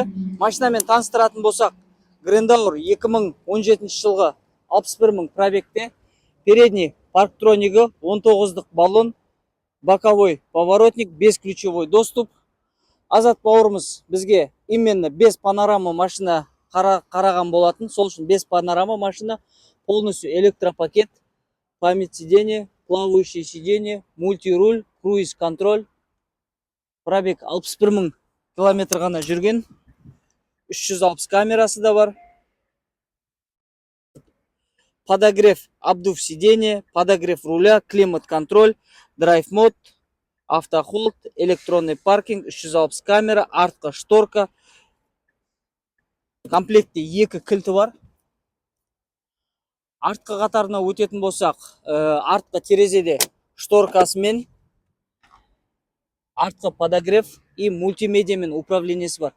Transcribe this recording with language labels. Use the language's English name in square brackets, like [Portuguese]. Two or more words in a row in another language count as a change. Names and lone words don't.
[Kazakh] Машинамен таныстыратын болсақ, Грандаур 2017 жылғы 61 мың пробегте, передний парктронигі, 19-дық баллон, [Russian] боковой поворотник, бесключевой доступ. [Kazakh] Азат бауырымыз бізге [Russian] именно без панорама [Kazakh] машина қараған болатын. Сол үшін [Russian] без панорама машина, полностью электропакет, память сиденья, плавающее сиденье, мультируль, круиз-контроль. [Kazakh] Пробег 61 мың километр ғана жүрген. 360 камерасы да бар. [Russian] Подогрев обдув сиденья, подогрев руля, климат-контроль, драйв-мод, автохолд, электронный паркинг, 360 камера, артқа шторка. [Kazakh] Комплектте 2 кілті бар. Артқа қатарына өтетін болсақ, артқа терезеде шторкасымен, артқа [Russian] подогрев и [Kazakh] мультимедиамен управлениесі бар.